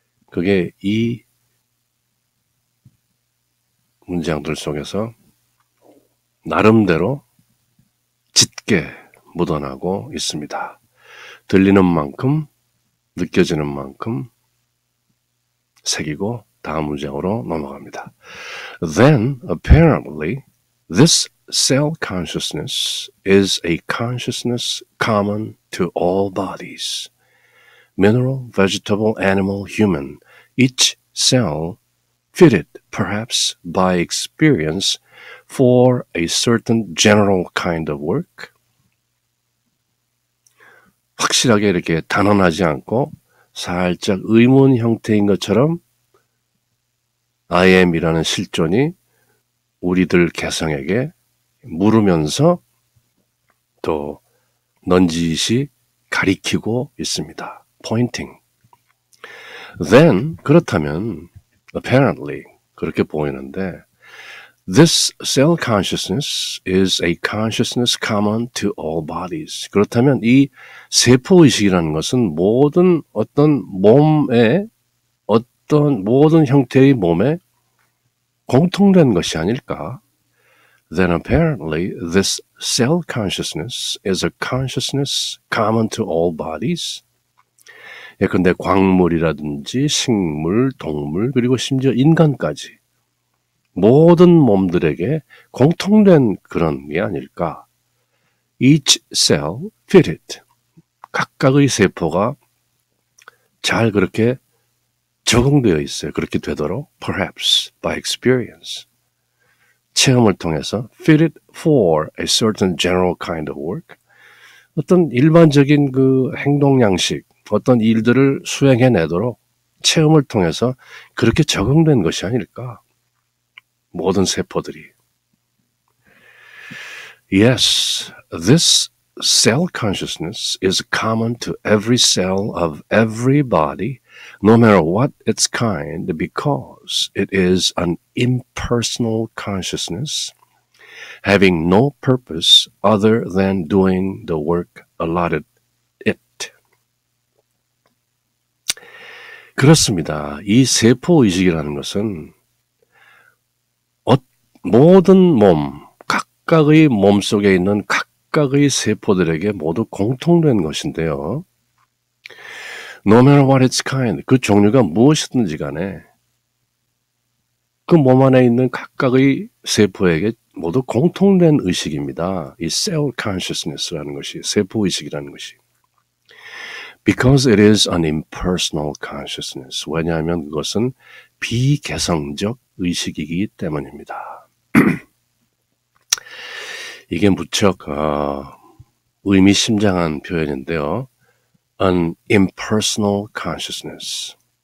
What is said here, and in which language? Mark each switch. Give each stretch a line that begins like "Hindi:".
Korean: 그게 이 문장들 속에서 나름대로 짙게 묻어나고 있습니다. 들리는 만큼, 느껴지는 만큼 새기고 다음 문장으로 넘어갑니다.
English: Then, apparently, this cell consciousness is a consciousness common to all bodies. Mineral, vegetable, animal, human. Each cell fitted, perhaps by experience, for a certain general kind of work.
Korean: 확실하게 이렇게 단언하지 않고 살짝 의문 형태인 것처럼 I am이라는 실존이 우리들 개성에게 물으면서 또 넌지시 가리키고 있습니다.
English: pointing. Then,
Korean: 그렇다면
English: apparently,
Korean: 그렇게 보이는데
English: this cell consciousness is a consciousness common to all bodies.
Korean: 그렇다면 이 세포의식이라는 것은 모든 어떤 몸에 어떤 모든 형태의 몸에 공통된 것이 아닐까?
English: Then apparently this cell consciousness is a consciousness common to all bodies.
Korean: 예컨대 광물이라든지 식물, 동물, 그리고 심지어 인간까지 모든 몸들에게 공통된 그런 게 아닐까.
English: Each cell fitted.
Korean: 각각의 세포가 잘 그렇게 적응되어 있어요. 그렇게 되도록
English: perhaps by experience.
Korean: 체험을 통해서
English: fitted for a certain general kind of work.
Korean: 어떤 일반적인 그 행동 양식, 어떤 일들을 수행해내도록 체험을 통해서 그렇게 적응된 것이 아닐까. 모든 세포들이.
English: Yes, this cell consciousness is common to every cell of every body, no matter what its kind, because it is an impersonal consciousness, having no purpose other than doing the work allotted it.
Korean: 그렇습니다. 이 세포의식이라는 것은 모든 몸, 각각의 몸 속에 있는 각각의 세포들에게 모두 공통된 것인데요.
English: No matter what its kind,
Korean: 그 종류가 무엇이든지 간에 그 몸 안에 있는 각각의 세포에게 모두 공통된 의식입니다. 이 cell consciousness라는 것이, 세포의식이라는 것이.
English: Because it is an impersonal consciousness.
Korean: 왜냐하면 그것은 비개성적 의식이기 때문입니다. 이게 무척 의미심장한 표현인데요.
English: An impersonal consciousness.